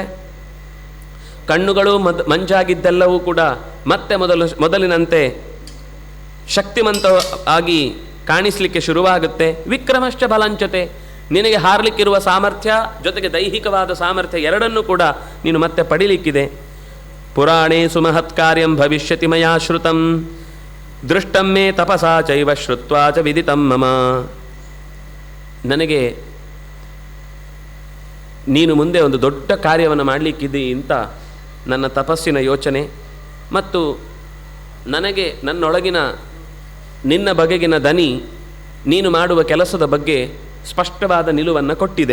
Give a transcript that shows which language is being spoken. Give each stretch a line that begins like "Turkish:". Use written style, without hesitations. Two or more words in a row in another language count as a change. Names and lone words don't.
Kannada: ಕಣ್ಣುಗಳು ಮಂಜಾಗಿದ್ದೆಲ್ಲವೂ ಕೂಡ ಮತ್ತೆ ಮೊದಲಿನಂತೆ ಶಕ್ತಿಮಂತ ಆಗಿ ಕಾಣಿಸಲಿಕ್ಕೆ ಶುರುವಾಗುತ್ತೆ.
Sanskrit: ವಿಕ್ರಮಶ್ಚ ಬಲಂಚತೆ,
Kannada: ನಿನಗೆ ಹಾರಲಿಕ್ಕಿರುವ ಸಾಮರ್ಥ್ಯ ಜೊತೆಗೆ ದೈಹಿಕವಾದ ಸಾಮರ್ಥ್ಯ ಎರಡನ್ನೂ ಕೂಡ ನೀನು ಮತ್ತೆ ಪಡಿಲಿಕ್ಕಿದೆ.
Sanskrit: ಪುರಾಣೇ ಸುಮಹತ್ ಕಾರ್ಯಂ ಭವಿಷ್ಯತಿ ಮಯಾ ಶ್ರುತಂ ದೃಷ್ಟಂ ಮೇ ತಪಸಾ ಚೈವ ಶ್ರುತ್ವಾ ಚ ವಿದಿತಂ ಮಮ,
Kannada: ನನಗೆ ನೀನು ಮುಂದೆ ಒಂದು ದೊಡ್ಡ ಕಾರ್ಯವನ್ನು ಮಾಡಲಿಕ್ಕಿದ್ದಿ ಅಂತ ನನ್ನ ತಪಸ್ಸಿನ ಯೋಚನೆ ಮತ್ತು ನನಗೆ ನನ್ನೊಳಗಿನ ನಿನ್ನ ಬಗೆಗಿನ ದನಿ ನೀನು ಮಾಡುವ ಕೆಲಸದ ಬಗ್ಗೆ ಸ್ಪಷ್ಟವಾದ ನಿಲುವನ್ನು ಕೊಟ್ಟಿದೆ.